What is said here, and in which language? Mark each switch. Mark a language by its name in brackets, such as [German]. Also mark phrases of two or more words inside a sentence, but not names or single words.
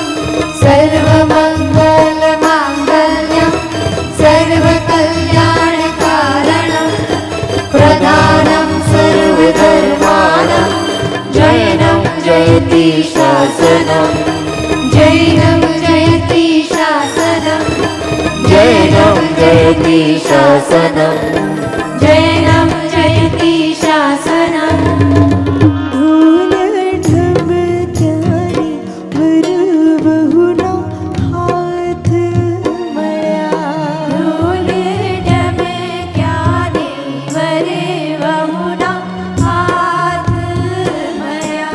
[Sanskrit] सर्वमङ्गलमाङ्गल्यं सर्वकल्याणकारणं प्रधानं सर्वधर्माणां जैनं जयति शासनम् जैनं जयति शासनम् जैनं जयति शासनम् जैनं जयति शासनम् [Gujarati] ધૂળ ઢબક્યાની વરબહુના હાથ મળ્યા ધૂળ ઢબક્યાની વરે વહુના હાથ મળ્યા